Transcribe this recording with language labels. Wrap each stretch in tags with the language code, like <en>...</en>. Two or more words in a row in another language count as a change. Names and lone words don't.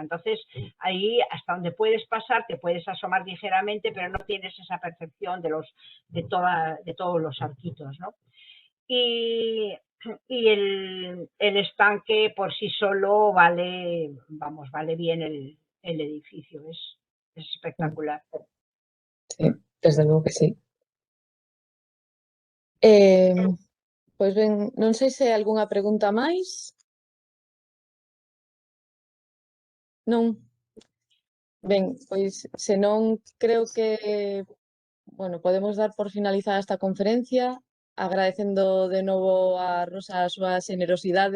<es>Entonces, ahí hasta donde puedes pasar, te puedes asomar ligeramente, pero no tienes esa percepción de todos los arquitos, ¿no? Y el estanque por sí solo vale bien el edificio, es espectacular. Sí, desde luego que sí.</es> <gl>Pois ben, non sei se hai algunha pregunta máis. Non. Ben, pois se non creo que, bueno, podemos dar por finalizada esta conferencia, agradecendo de novo a Rosa a súa xenerosidade.</gl>